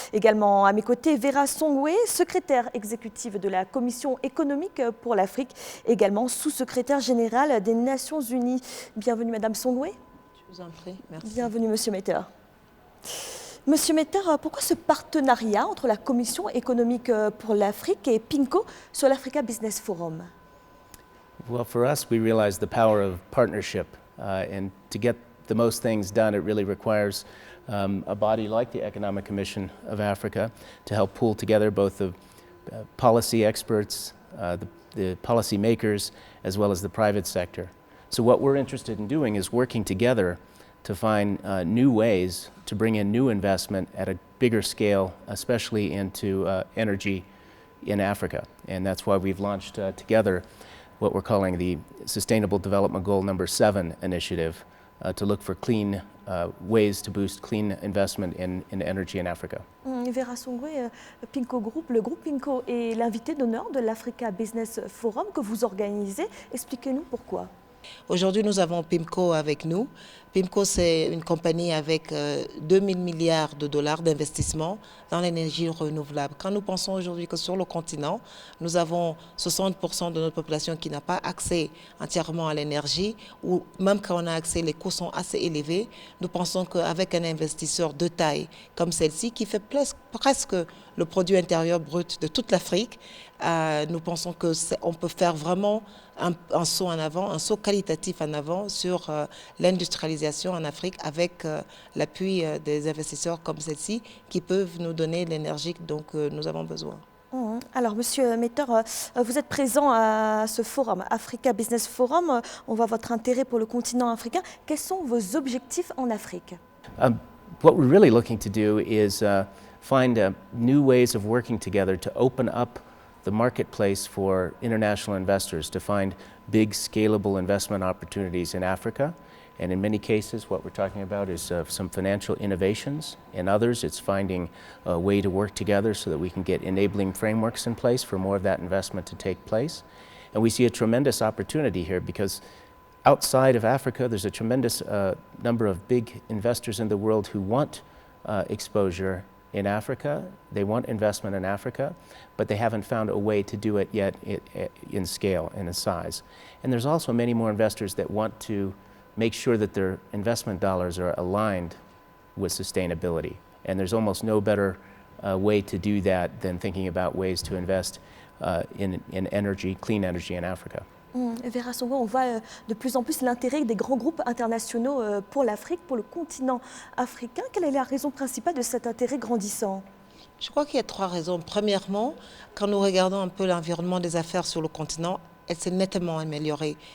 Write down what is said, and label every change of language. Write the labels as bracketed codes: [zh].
[fr] Également à mes côtés, Vera Songwe, secrétaire exécutive de la Commission économique pour l'Afrique, également sous-secrétaire générale des Nations Unies. Bienvenue Madame Songwe. Je vous en prie, merci. Bienvenue Monsieur Meter. Monsieur Meter, pourquoi ce partenariat entre la Commission économique pour l'Afrique et PIMCO sur l'Africa Business Forum? [en] Well, for us, we realize the power of partnership, and to get the most things done, it really requires a body like the Economic Commission of Africa to help pull together both the policy experts, the policy makers, as well as the private sector. So what we're interested in doing is working together to find new ways to bring in new investment at a bigger scale, especially into energy in Africa. And that's why we've launched together what we're calling the Sustainable Development Goal number 7 initiative to look for clean ways to boost clean investment in energy in Africa. [fr] Vera Songwe, PIMCO Group, le groupe PIMCO est l'invité d'honneur de l'Africa Business Forum que vous organisez. Expliquez-nous pourquoi. Aujourd'hui, nous avons PIMCO avec nous. PIMCO, c'est une compagnie avec 2000 milliards de dollars d'investissement dans l'énergie renouvelable. Quand nous pensons aujourd'hui que sur le continent, nous avons 60% de notre population qui n'a pas accès entièrement à l'énergie, ou même quand on a accès, les coûts sont assez élevés, nous pensons qu'avec un investisseur de taille comme celle-ci, qui fait presque le produit intérieur brut de toute l'Afrique, nous pensons qu'on peut faire vraiment un saut en avant, un saut qualitatif en avant sur l'industrialisation en Afrique avec l'appui des investisseurs comme celle-ci qui peuvent nous donner l'énergie dont nous avons besoin. Alors, Monsieur Meter, vous êtes présent à ce forum, Africa Business Forum. On voit votre intérêt pour le continent africain. Quels sont vos objectifs en Afrique? [en] What we're really looking to do is find new ways of working together to open up the marketplace for international investors to find big scalable investment opportunities in Africa. And in many cases, what we're talking about is some financial innovations. In others, it's finding a way to work together so that we can get enabling frameworks in place for more of that investment to take place. And we see a tremendous opportunity here because outside of Africa, there's a tremendous number of big investors in the world who want exposure in Africa. They want investment in Africa, but they haven't found a way to do it yet in scale and in size. And there's also many more investors that want to make sure that their investment dollars are aligned with sustainability. And there's almost no better way to do that than thinking about ways to invest in energy, clean energy in Africa. [fr] Vera Songwe, on voit de plus en plus l'intérêt des grands groupes internationaux pour l'Afrique, pour le continent africain. Quelle est la raison principale de cet intérêt grandissant? Je crois qu'il y a 3 raisons. Premièrement, quand nous regardons un peu l'environnement des affaires sur le continent, elle s'est nettement améliorée.